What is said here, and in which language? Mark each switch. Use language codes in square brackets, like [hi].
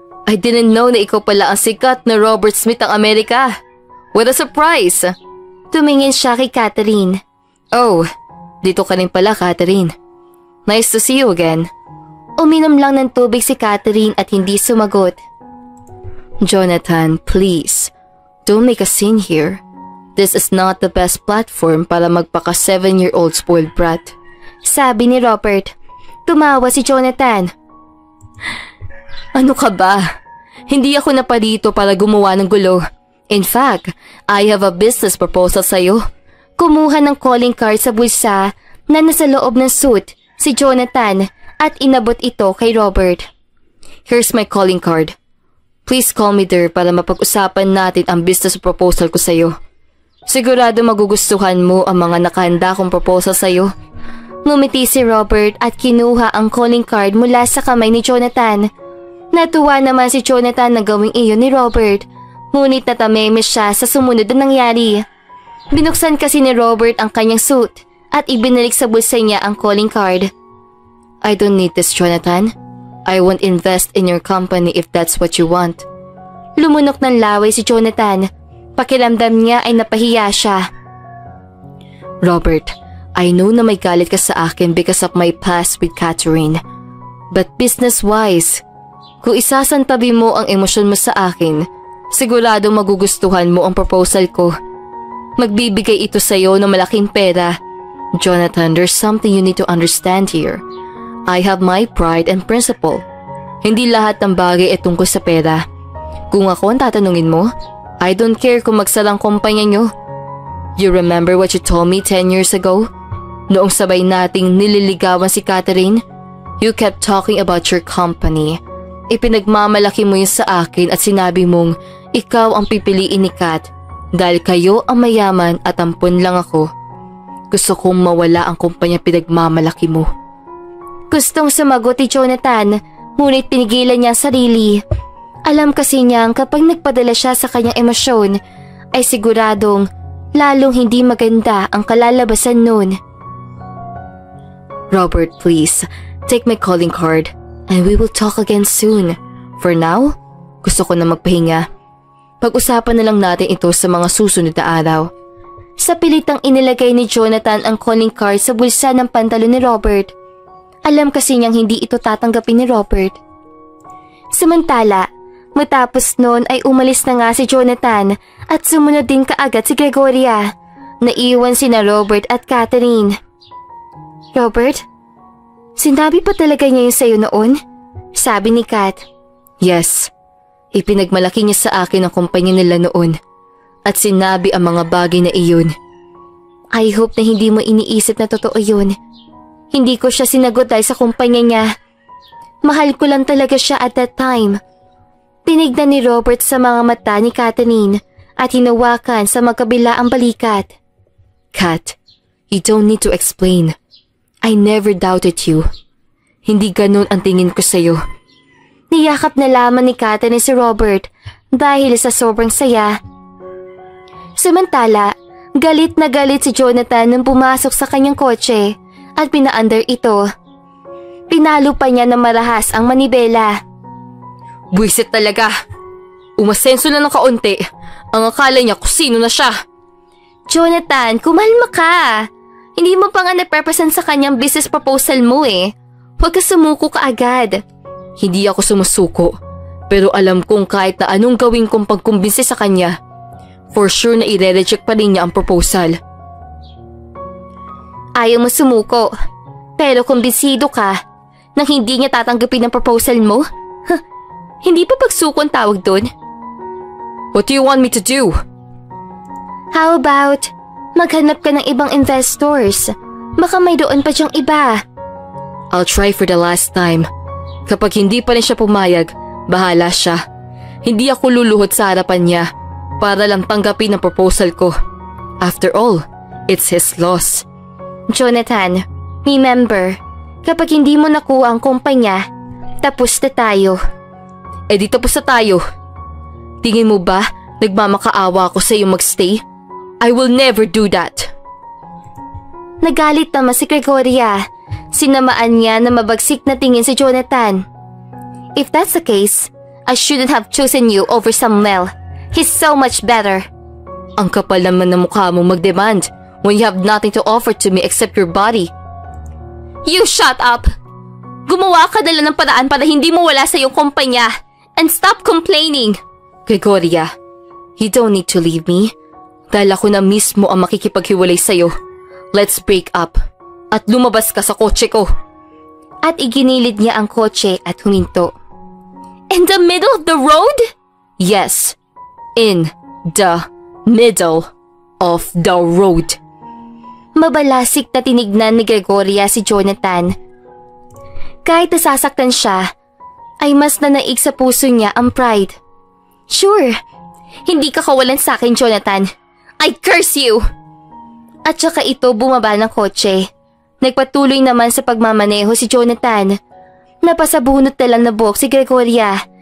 [en] I didn't know [tl] na ikaw pala ang sikat na Robert Smith ng Amerika. [en] What a surprise! [tl] Tumingin siya kay Catherine. [en] Oh, [tl] dito ka rin pala, [en] Catherine. Nice to see you again. [tl] Uminom lang ng tubig si Catherine at hindi sumagot. [en] Jonathan, please, don't make a scene here. This is not the best platform [tl] para magpaka [en] 7-year-old spoiled brat. [tl] Sabi ni Robert. Tumawa si Jonathan. Ano ka ba? Hindi ako naparito para gumawa ng gulo. [en] In fact, I have a business proposal [tl] sa'yo. Kumuha ng calling card sa bulsa na nasa loob ng suit si Jonathan at inabot ito kay Robert. [en] Here's my calling card. Please call me there [tl] para mapag-usapan natin ang [en] business proposal [tl] ko sa'yo. Sigurado magugustuhan mo ang mga nakahanda kong proposal sa'yo. Ngumiti si Robert at kinuha ang calling card mula sa kamay ni Jonathan. Natuwa naman si Jonathan na gawing iyon ni Robert, ngunit natameme siya sa sumunod na nangyari. Binuksan kasi ni Robert ang kanyang suit at ibinalik sa bulsa niya ang calling card. [en] I don't need this, Jonathan. I won't invest in your company if that's what you want. [tl] Lumunok ng laway si Jonathan. Pakiramdam niya ay napahiya siya. [en] Robert, I know [tl] na may galit ka sa akin [en] because of my past with Catherine. [tl] But business-wise, kung isasantabi mo ang emosyon mo sa akin, siguradong magugustuhan mo ang proposal ko. Magbibigay ito sa'yo ng malaking pera. [en] Jonathan, there's something you need to understand here. I have my pride and principle. [tl] Hindi lahat ng bagay ay tungkol sa pera. Kung ako ang tatanungin mo, [en] I don't care [tl] kung magsalang kumpanya nyo. [en] You remember what you told me 10 years ago? [tl] Noong sabay nating nililigawan si Catherine, [en] you kept talking about your company. [tl] Ipinagmamalaki mo yun sa akin at sinabi mong ikaw ang pipiliin ni Kat dahil kayo ang mayaman at ampun lang ako. Gusto kong mawala ang kumpanya pinagmamalaki mo. Gustong sumagot ni Jonathan, ngunit pinigilan niya ang sarili. Alam kasi niyang kapag nagpadala siya sa kanyang emosyon, ay siguradong lalong hindi maganda ang kalalabasan nun. [en] Robert, please, take my calling card and we will talk again soon. For now, [tl] gusto ko na magpahinga. Pag-usapan na lang natin ito sa mga susunod na araw. Sa pilitang inilagay ni Jonathan ang calling card sa bulsa ng pantalon ni Robert. Alam kasi niyang hindi ito tatanggapin ni Robert. Samantala, matapos noon ay umalis na nga si Jonathan at sumunod din kaagad si Gregoria. Naiwan sina Robert at Catherine. Robert, sinabi pa talaga niya yun sa'yo noon? Sabi ni Kat. Yes, ipinagmalaki niya sa akin ang kumpanya nila noon at sinabi ang mga bagay na iyon. [en] I hope [tl] na hindi mo iniisip na totoo yun. Hindi ko siya sinagot dahil sa kumpanya niya. Mahal ko lang talaga siya [en] at that time. [tl] Tinignan ni Robert sa mga mata ni Catherine at hinawakan sa magkabila ang balikat. [en] Kat, you don't need to explain. I never doubted you. [tl] Hindi ganun ang tingin ko sa'yo. Niyakap na lamang ni Catherine si Robert dahil sa sobrang saya. Samantala, galit na galit si Jonathan nung pumasok sa kanyang kotse at pinaandar ito. Pinalo pa niya ng marahas ang manibela. Buwisit talaga. Umasenso na ng kaunti. Ang akala niya kung sino na siya. Jonathan, kumalma ka. Hindi mo pa nga na-represent sa kanyang business proposal mo eh. Huwag ka sumuko kaagad. Hindi ako sumusuko, pero alam kong kahit na anong gawin kong pagkumbinsi sa kanya, [en] for sure [tl] na i-reject pa rin niya ang proposal. Ayaw mo sumuko, pero kumbinsido ka nang hindi niya tatanggapin ang proposal mo? Hindi pa pagsuko ang tawag doon? [en] What do you want me to do? How about [tl] maghanap ka ng ibang investors? Baka may doon pa siyang iba. [en] I'll try for the last time. [tl] Kapag hindi pa rin siya pumayag, bahala siya. Hindi ako luluhod sa harapan niya para lang tanggapin ang proposal ko. [en] After all, it's his loss. [tl] Jonathan, remember, kapag hindi mo nakuha ang kumpanya, tapos na tayo. Di tapos na tayo. Tingin mo ba nagmamakaawa ako sa iyo magstay? [en] I will never do that. [tl] Nagalit naman si Gregoria. Sinamaan niya na mabagsik na tingin si Jonathan. [en] If that's the case, I shouldn't have chosen you over Samuel. He's so much better. [tl] Ang kapal naman ng mukha mo mag-demand [en] when you have nothing to offer to me except your body. You shut up! [tl] Gumawa ka na lang ng paraan para hindi mo wala sa iyong kumpanya. [en] And stop complaining! Gregoria, you don't need to leave me. [tl] Dahil ako na mismo ang makikipaghiwalay sa'yo. [en] Let's break up. [tl] At lumabas ka sa kotse ko. At iginilid niya ang kotse at huminto. [en] In the middle of the road? Yes, in the middle of the road. [tl] Mabalasik na tinignan ni Gregoria si Jonathan. Kahit nasasaktan siya, ay mas nanaig sa puso niya ang pride. Sure, hindi ka kawalan sa akin, Jonathan. [en] I curse you! [tl] At saka ito bumaba ng kotse. Nagpatuloy naman sa pagmamaneho si Jonathan. Napasabunot na lang na buhok si Gregoria.